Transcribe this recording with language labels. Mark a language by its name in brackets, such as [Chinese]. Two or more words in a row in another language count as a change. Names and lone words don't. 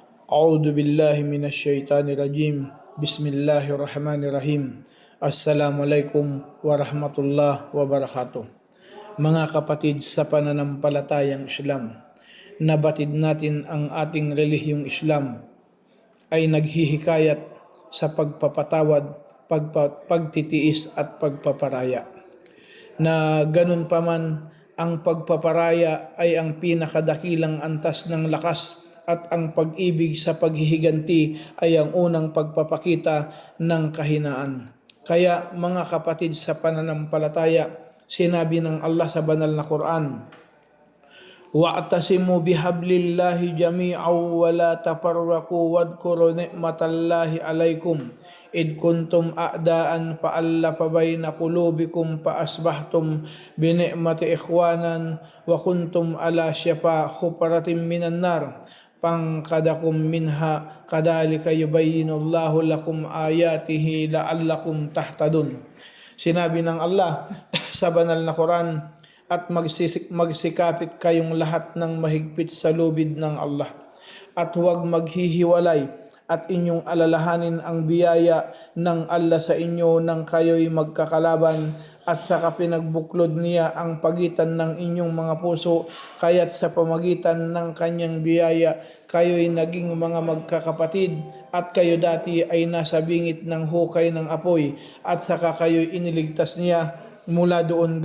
[Arabic] أعوذ بالله من الشيطان الرجيم. Bismillahirrahmanirrahim. السلام عليكم ورحمة الله وبركاته. [Filipino] Mga kapatid sa pananampalatayang Islam, nabatid natin ang ating relihiyong Islam ay naghihikayat sa pagpapatawad, pagtitiis at pagpaparaya. Na ganun pa man, ang pagpaparaya ay ang pinakadakilang antas ng lakas at ang pag-ibig sa paghihiganti ay ang unang pagpapakita ng kahinaan. Kaya mga kapatid sa pananampalataya, sinabi ng Allah sa banal na Quran, [Arabic] واعتصموا بحبل الله جميعا ولا تفرقوا واذكروا نعمة الله عليكم إذ كنتم أعداء فألف بين قلوبكم فأصبحتم بنعمته إخوانا وكنتم على شفا حفرة من النار فأنقذكم منها كذلك يبين الله لكم آياته لعلكم تهتدون. [Filipino] Sinabi ng Allah sa banal na Quran, at magsikapit kayong lahat ng mahigpit sa lubid ng Allah at huwag maghihiwalay at inyong alalahanin ang biyaya ng Allah sa inyo nang kayo'y magkakalaban at saka pinagbuklod niya ang pagitan ng inyong mga puso kaya't sa pamagitan ng kanyang biyaya kayo'y naging mga magkakapatid at kayo dati ay nasa bingit ng hukay ng apoy at saka kayo'y iniligtas niya mula doon.